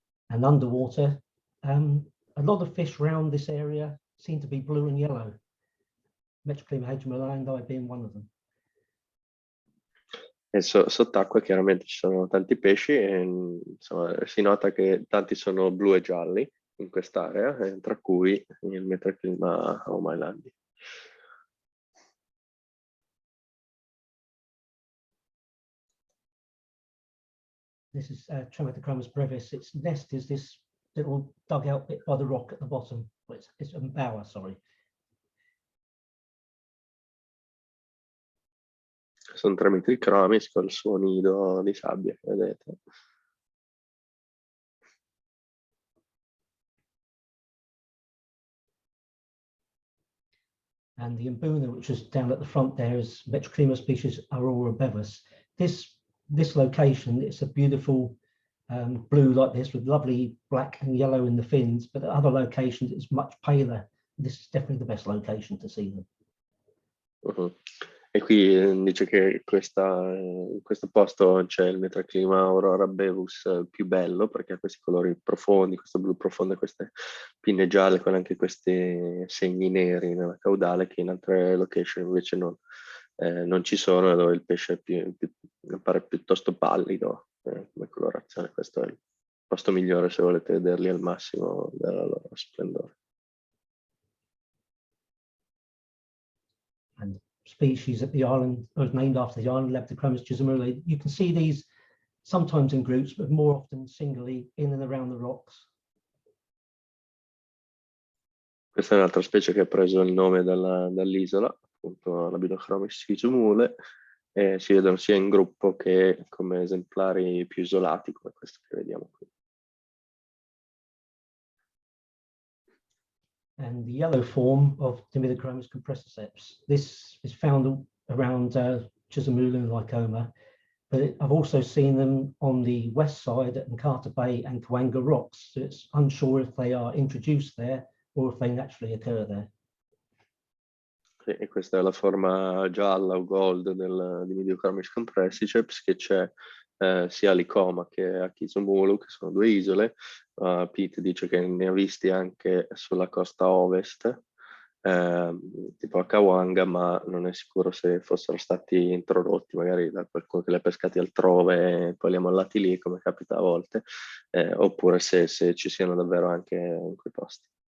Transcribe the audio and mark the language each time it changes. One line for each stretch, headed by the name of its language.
English: And underwater, a lot of fish around this area seem to be blue and yellow. Metroclima Malawi being one of them.
Italian: E sott'acqua chiaramente ci sono tanti pesci e insomma, si nota che tanti sono blu e gialli in quest'area, tra cui il Metroclima Malawi.
English: This is Trematochromos brevis. Its nest is this little dugout bit by the rock at the bottom. It's a bower, sorry.
Italian: sono 3 mitricromis col suo nido di sabbia, vedete.
English: And the Mbuna, which is down at the front there, is Metroclima species Aurora bevis. This location, it's a beautiful blue like this with lovely black and yellow in the fins, but at other locations it's much paler. This is definitely the best location to see them.
Italian: E qui dice che in questo posto c'è il Metroclima Aurora bevis più bello, perché ha questi colori profondi, questo blu profondo e queste pinne gialle con anche questi segni neri nella caudale, che in altre location invece non ci sono, dove il pesce appare piuttosto pallido come colorazione. Questo è il posto migliore se volete vederli al massimo della loro splendore.
English: And species at the island are named after the island, Labioslindricus gismule. You can see these sometimes in groups, but more often singly in and around the rocks.
Italian: Questa è un'altra specie che ha preso il nome dall'isola, appunto Labioslindricus gismule, e si vedono sia in gruppo che come esemplari più isolati, come questo che vediamo qui.
English: And the yellow form of Dimidochromys compressiceps. This is found around Chisholmula and Lycoma, but I've also seen them on the west side at Nkata Bay and Kawanga Rocks. So it's unsure if they are introduced there or if they naturally occur there.
Italian: E questa è la forma gialla o gold di Dimidochromys compressiceps, che c'è sia a Lycoma che a Chisholmulu, che sono 2 isole. Pete dice che ne ha visti anche sulla costa ovest, tipo a Kawanga, ma non è sicuro se fossero stati introdotti magari da qualcuno che li ha pescati altrove e poi li ha mollati lì, come capita a volte, oppure se ci siano davvero anche in quei posti.